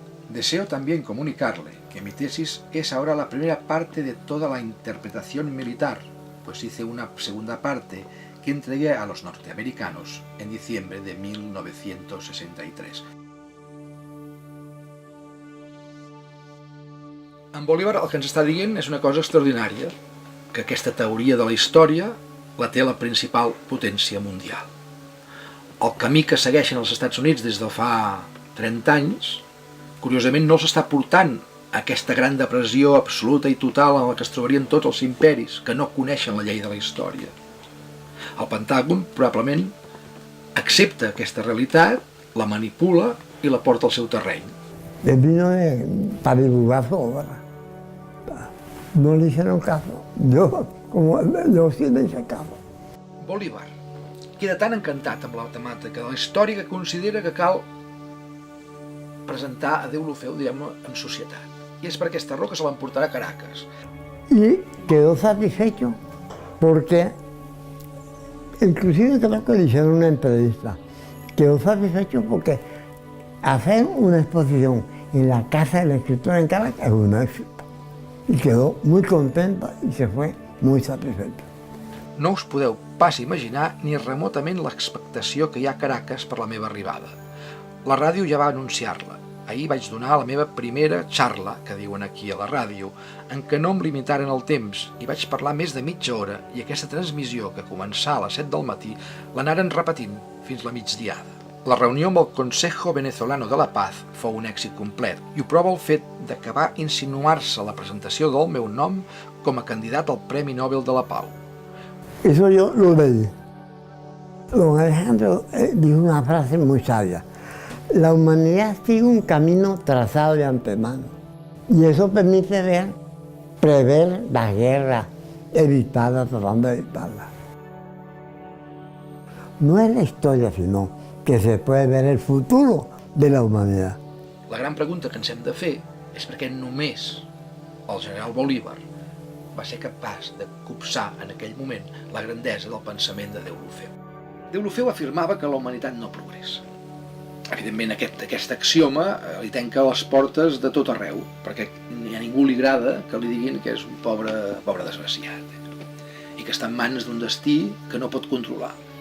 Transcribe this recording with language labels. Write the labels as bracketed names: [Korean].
[Spanish] Deseo también comunicarle que mi tesis es ahora la primera parte de toda la interpretación militar, pues hice una segunda parte que entregué a los norteamericanos en diciembre de 1963. [Catalan] En Bolívar el que ens està dient és una cosa extraordinària, que aquesta teoria de la història la té la principal potència mundial. El camí que segueixen els Estats Units des de fa 30 anys, curiosament no s'està portant aquesta gran depressió absoluta i total en la que es trobarien tots els imperis que no coneixen la llei de la història. El Pentàgon probablement accepta aquesta realitat, la manipula i la porta al seu terreny. [Spanish] Él vino para divulgar su obra. No le hicieron caso. Yo sí le hice caso. [Catalan] Bolívar queda tan encantat amb la temàtica de la història que considera que cal presentar a Deulofeu, diguem-ne, en societat. I és per aquesta raó que se l'emportarà a Caracas. [Spanish] Y quedó satisfecho porque, inclusive creo que le hicieron una entrevista, quedó satisfecho porque hacer una exposición en la Casa del Escritor en Caracas es un éxito. Y quedó muy contenta y se fue muy satisfecha. [Catalan] No us podeu pas imaginar ni remotament l'expectació que hi ha a Caracas per la meva arribada. La ràdio ja va anunciar-la. Ahir vaig donar la meva primera xarla, que diuen aquí a la ràdio, en què no em limitaren el temps i vaig parlar més de mitja hora i aquesta transmissió, que començà a les 7 del matí, l'anaren repetint fins la migdiada. La reunió amb el Consejo Venezolano de la Paz fou un èxit complet i ho prova el fet de que va insinuar-se la presentació del meu nom com a candidat al Premi Nobel de la Pau. [Spanish] Eso yo lo leí. Don Alejandro dijo una frase muy sabia. La humanidad sigue un camino trazado de antemano y eso permite prever las guerras, evitarlas, tratando de evitarlas. No es la historia, sino que se puede ver el futuro de la humanidad. [Catalan] La gran pregunta que ens hem de fer és per què només el general Bolívar va ser capaç de copsar en aquell moment la grandesa del pensament de Deulofeu. Deulofeu afirmava que la humanitat no progressa. evidentment aquest axioma li tanca les portes de tot arreu, perquè a ningú li agrada que li diguin que és un pobre desgraciat i que està en mans d'un destí que no pot controlar.